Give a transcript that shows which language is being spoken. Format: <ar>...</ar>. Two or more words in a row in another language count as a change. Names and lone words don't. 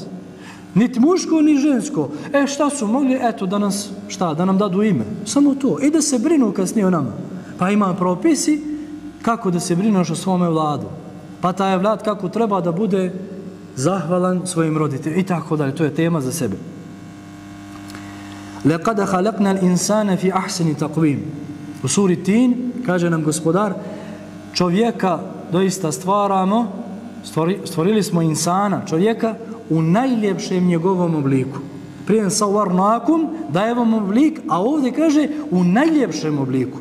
<bs>Niti muško, ni žensko. Šta su mogli? Eto, da nas, da nam dadu ime. Samo to. I da se brinu kasnije o nama. Pa ima propisi kako da se brinuš o svome vladu. Pa taj vlad kako treba da bude zahvalan svojim roditeljima. I tako dalje. To je tema za sebe.</bs> <ar>لَقَدَ خَلَقْنَا الْإِنسَانَ فِي أَحْسَنِ تَقْوِيمِ.</ar> <bs>U suri Tin kaže nam gospodar, čovjeka doista stvorili smo insana, čovjeka u najljepšem njegovom obliku. Prije sawarnakum, dajemo mu oblik, a ovdje kaže u najljepšem obliku.</bs>